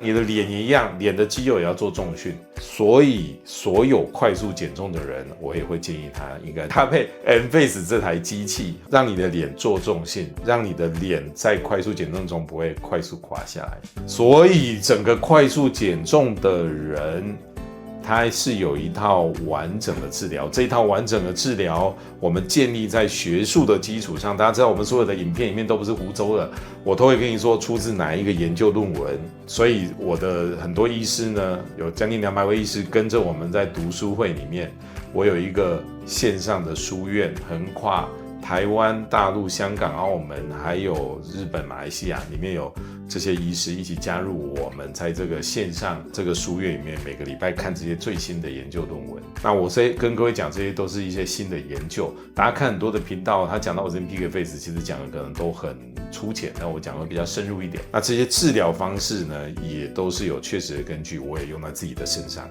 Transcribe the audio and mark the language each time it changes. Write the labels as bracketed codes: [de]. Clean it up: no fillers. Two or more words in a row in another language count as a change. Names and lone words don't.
[zh] 你的臉也一樣，臉的肌肉也要做重訓。所以，所有快速減重的人，我也會建議他應該搭配 M-Face 這台機器，讓你的臉做重訓，讓你的臉在快速減重中不會快速垮下來。所以，整個快速減重的人，它是有一套完整的治療，這一套完整的治療，我們建立在學術的基礎上。大家知道，我們所有的影片裡面都不是胡謅的，我都會跟你說出自哪一個研究論文。所以我的很多醫師呢，有將近200位醫師跟着我們在讀書會裡面，我有一個線上的書院，橫跨台灣、大陸、香港、澳門，還有日本、馬來西亞，裡面有這些醫師一起加入我們，在這個線上這個書院裡面，每個禮拜看這些最新的研究論文。那我跟各位講，這些都是一些新的研究。大家看很多的頻道，他講到 Ozempic Face， 其實講的可能都很粗淺，那我講的比較深入一點。那這些治療方式呢，也都是有確實的根據，我也用在自己的身上。